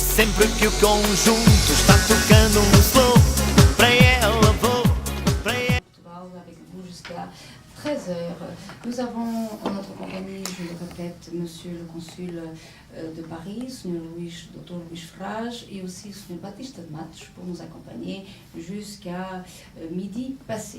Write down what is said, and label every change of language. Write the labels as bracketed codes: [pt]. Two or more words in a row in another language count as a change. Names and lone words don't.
[pt] sempre que o conjunto está tocando um slow, para ela vou, para ela... [fr] Avec vous jusqu'à 13h. Nous avons en notre compagnie, je le répète, Monsieur le Consul de Paris, Sr. Dr. Luís Frage et aussi Sr. Batista de Matos pour nous accompagner jusqu'à midi passé.